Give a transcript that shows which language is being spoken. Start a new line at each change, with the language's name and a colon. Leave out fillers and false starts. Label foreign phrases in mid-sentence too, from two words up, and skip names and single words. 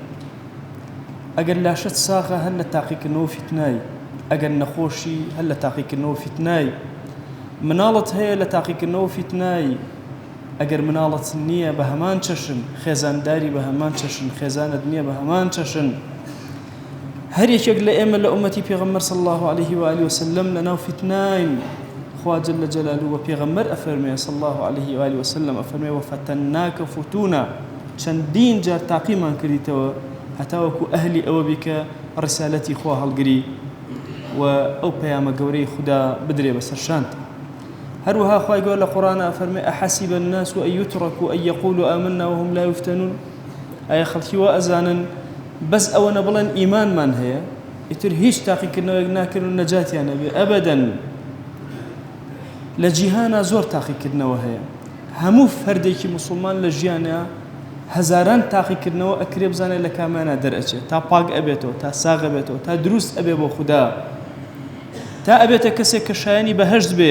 Central Kurdish: ئەگەر لاشەت ساغە هەر لە تاقیکردنەوە فتنای، ئەگەر نەخۆشی هەر لە تاقیکردنەوە فتنای، مناڵت هەیە لە تاقیکردنەوە فتنای، ئەگەر مناڵت نییە بە هەمان چەشن، خێزانداری بە هەمان چەشن، خێزانت نییە بە هەمان چەشن. هەر یەکێک لە ئێمە لە ئومەتی پێغەمبەر
Arabic: صلی الله عليه وآله وسلم
Central Kurdish: لەناو فتناین. خوا
Arabic: جل جلاله
Central Kurdish: و پێغەمبەر ئەفەرمێ
Arabic: صلی الله عليه وآله وسلم
Central Kurdish: ئەفەرمێ
Arabic: وفتەناکە فتونا،
Central Kurdish: چەندین جار تاقیمان کردیتەوە هەتا وەکو ئەهلی ئەوە بی کە ڕسالەتی خوا هەڵگری و ئەو پەیامە گەورەی خوددا بدرێ بەسەرشانت. هەروەها خوای گەورە لە قورئانە ئەفەرمێ
Arabic: ئەحەسیبە الناس أن يتركوا أن يقولوا آمنا وهم لا يفتنون.
Central Kurdish: ئایا خەڵکی وا ئەزانن بەس ئەوەنە بڵێن ئیمانمان هەیە ئیتر هیچ تاقیکردنەوەیەک ناکرد و نەجاتیان نەبێ؟ ئەبەدەن. لە جیهانە زۆر تاقیکردنەوە هەیە. هەموو فەردێکی موسڵمان لە ژیانە هەزاران تاقیکردنەوە ئەکرێ بزانێت لە کامانە دەرئەچێت، تا پاک ئەبێتەوە، تا ساغ ئەبێتەوە، تا دروست ئەبێ بۆ خوددا، تا ئەبێتە کەسێک کە شایەنی بەهەشت بێ.